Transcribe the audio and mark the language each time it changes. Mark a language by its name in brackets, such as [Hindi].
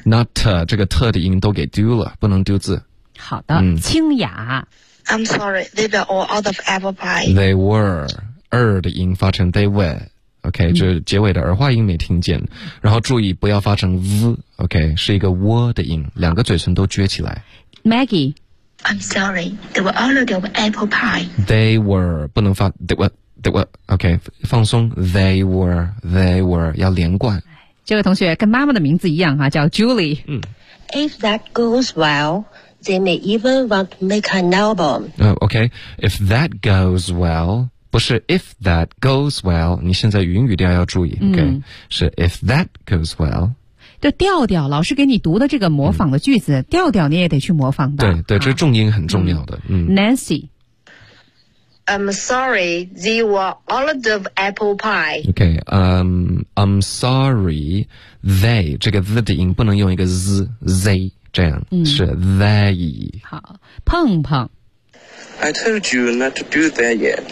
[Chinese] Not 这个特的音都给丢了，不能丢字。好的，清雅。 [English] I'm sorry, they were all out of apple pie. They were [Chinese] 的音发成 [English] they were。 [Chinese] OK, 这结尾的儿化音没听见。然后注意不要发成 v, OK, 是一个窝的音，两个嘴唇都撅起来。 Maggie, [English] I'm sorry, they were all out of apple pie. They were, [Chinese] 不能发 they were, OK, 放松 they were, 要连贯。这位同学跟妈妈的名字一样哈、啊、叫 Julie。 [English] If that goes well,they may even want to make an album. [Chinese] OK, [English] if that goes well, [Chinese] 不是 if that goes well, 你现在云语调要注意、OK? 是 if that goes well. 这调调老师给你读的这个模仿的句子、嗯、调调你也得去模仿吧。对对、啊、这重音很重要的。嗯。 Nancy。 [English] I'm sorry, they were all out of apple pie. [Chinese] Okay, [English] I'm sorry, they, [Chinese] 这个 the 的音不能用一个 z, they, 这样、嗯、是 they. 好，碰碰。 [English] I told you not to do that yet.